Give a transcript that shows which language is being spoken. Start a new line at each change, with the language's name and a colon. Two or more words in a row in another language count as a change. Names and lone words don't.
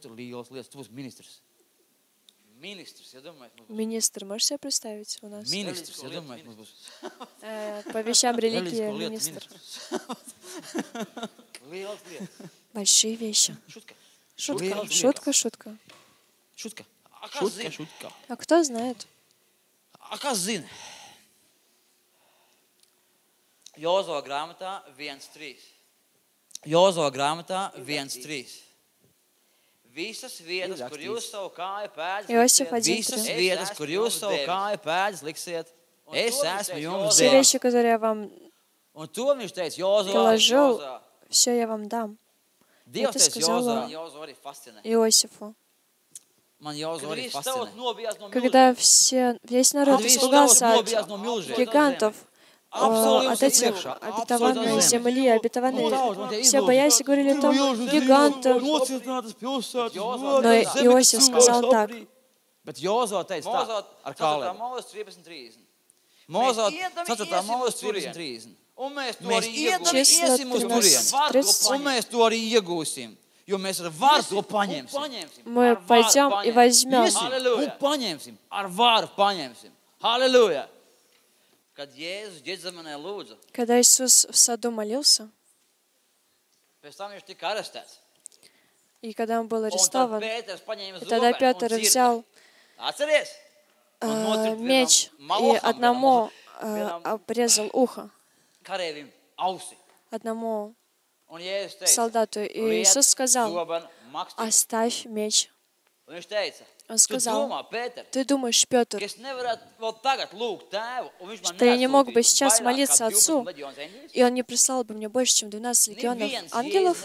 Russian: Министр, можешь себе представить у нас? По вещам религии министр. Большие вещи. Шутка. Шутка. А кто знает?
Latvian: Jozua grāmatā 1.3. Jozua grāmatā 1.3. Visas vietas, kur jūs savu kāju pēdas liksiet, es esmu jums
Russian: Все вещи, которые я вам
Latvian: Un to viņš teica Jozua.
Russian: положил, все я вам дам.
Latvian: Dievs
Russian: Это
Latvian: teica
Russian: сказала
Latvian: Jozua.
Russian: Иосифу.
Latvian: Man Jozua arī fascinē.
Russian: Когда весь народ испугался от гигантов, от этих обетованной земли, обетованной, все боялись и говорили, там гиганты. Но Иосиф сказал так. Числа 13.
Latvian: Jo mēs ar varu to paņemsim.
Russian: Мы пойдем и возьмем.
Latvian: Un paņemsim, ar varu paņemsim. Halleluja! Kad Jēzus Ģetzemanē lūdza,
Russian: Когда Иисус в саду молился,
Latvian: pēc tam viņš tika arestēts.
Russian: и когда он был
Latvian: Un tad
Russian: арестован,
Latvian: Pēters paņēma
Russian: и тогда
Latvian: zobenu
Russian: Петр
Latvian: un
Russian: взял меч и одному обрезал ухо, одному солдату. И Иисус сказал: оставь меч. Он сказал: ты думаешь, Петр, что я не мог бы сейчас молиться Отцу, и Он не прислал бы мне больше, чем 12 легионов ангелов?